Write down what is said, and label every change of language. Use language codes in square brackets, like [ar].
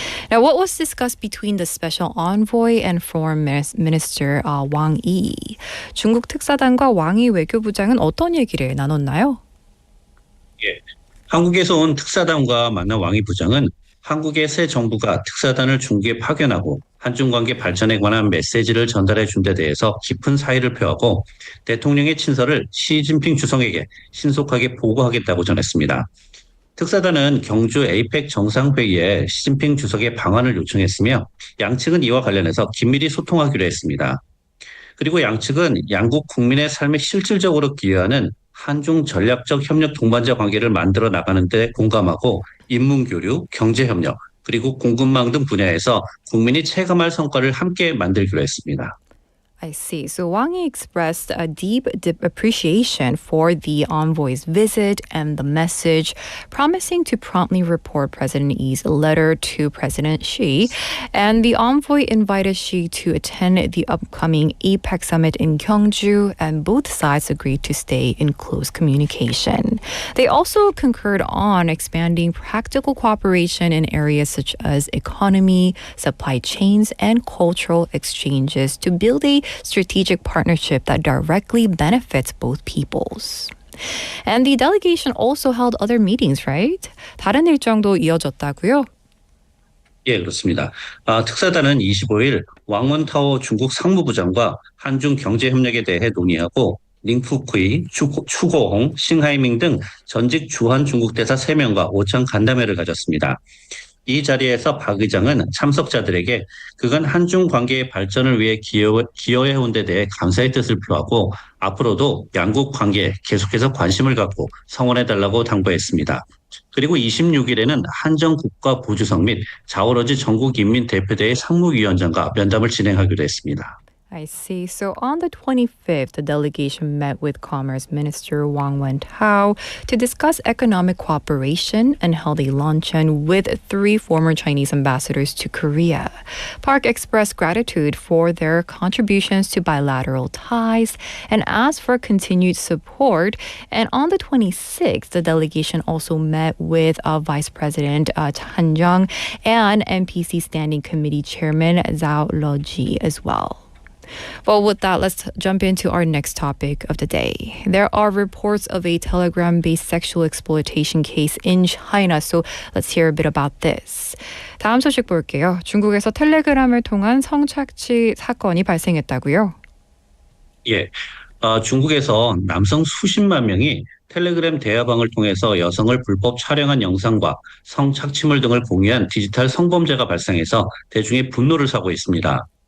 [en] Now, what was discussed between the special envoy and foreign minister Wang Yi? [ko] 중국 특사단과 왕이 외교부장은 어떤 얘기를 나눴나요? 예, 한국에서 온 특사단과 만난 왕이 부장은 한국의 새 정부가 특사단을 중국에 파견하고 한중 관계 발전에 관한 메시지를 전달해 준 데 대해서 깊은 사의를 표하고 대통령의 친서를 시진핑 주석에게 신속하게 보고하겠다고 전했습니다. 특사단은 경주 에이펙 정상회의에 시진핑 주석의 방한을 요청했으며 양측은 이와 관련해서 긴밀히 소통하기로 했습니다. 그리고 양측은 양국 국민의 삶에 실질적으로 기여하는 한중 전략적 협력 동반자 관계를 만들어 나가는 데 공감하고 인문교류, 경제협력, 그리고 공급망 등 분야에서 국민이 체감할 성과를 함께 만들기로 했습니다. [en] I see. So Wang Yi expressed a deep appreciation for the envoy's visit and the message, promising to promptly report President Yi's letter to President Xi. And the envoy invited Xi to attend the upcoming APEC summit in Gyeongju, and both sides agreed to stay in close communication. They also concurred on expanding practical cooperation in areas such as economy, supply chains, and cultural exchanges to build a strategic partnership that directly benefits both peoples. And the delegation also held other meetings, right? [ko] 다른 일정도 이어졌다고요? 예, 그렇습니다. 특사단은 25일 왕원타오 중국 상무부장과 한중 경제협력에 대해 논의하고 닝푸쿠이, 추고홍, 싱하이밍 등 전직 주한 중국 대사 3명과 오찬 간담회를 가졌습니다. 이 자리에서 박 의장은 참석자들에게 그간 한중 관계의 발전을 위해 기여해온 데 대해 감사의 뜻을 표하고 앞으로도 양국 관계에 계속해서 관심을 갖고 성원해달라고 당부했습니다. 그리고 26일에는 한정국가 보주성 및 자오러지 전국인민대표대회 상무위원장과 면담을 진행하기로 했습니다. [en] I see. So on the 25th, the delegation met with Commerce Minister Wang Wentao to discuss economic cooperation and held a luncheon with 3 former Chinese ambassadors to Korea. Park expressed gratitude for their contributions to bilateral ties and asked for continued support. And on the 26th, the delegation also met with Vice President Han Jung and NPC Standing Committee Chairman Zhao Leji as well. Well, with that, let's jump into our next topic of the day. There are reports of a Telegram-based sexual exploitation case in China, so let's hear a bit about this. [ko] 다음 소식 볼게요. 중국에서 텔레그램을 통한 성착취 사건이 발생했다고요? 예, 중국에서 남성 수십만 명이 텔레그램 대화방을 통해서 여성을 불법 촬영한 영상과 성착취물 등을 공유한 디지털 성범죄가 발생해서 대중의 분노를 사고 있습니다.